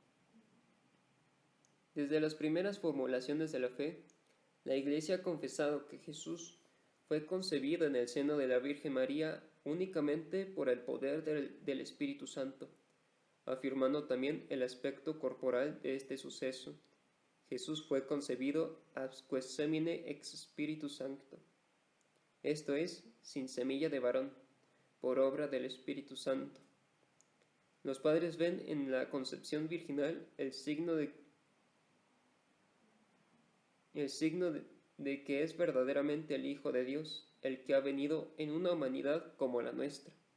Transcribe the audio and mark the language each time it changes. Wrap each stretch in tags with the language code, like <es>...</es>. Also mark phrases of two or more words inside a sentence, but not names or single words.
<es>Desde las primeras formulaciones de la fe, la Iglesia ha confesado que Jesús fue concebido en el seno de la Virgen María únicamente por el poder del Espíritu Santo, afirmando también el aspecto corporal de este suceso. Jesús fue concebido</es> <la>absque semine ex Spiritus Sancto,</la> <es>esto es, sin semilla de varón, por obra del Espíritu Santo. Los padres ven en la concepción virginal el signo de que es verdaderamente el Hijo de Dios, el que ha venido en una humanidad como la nuestra.</es>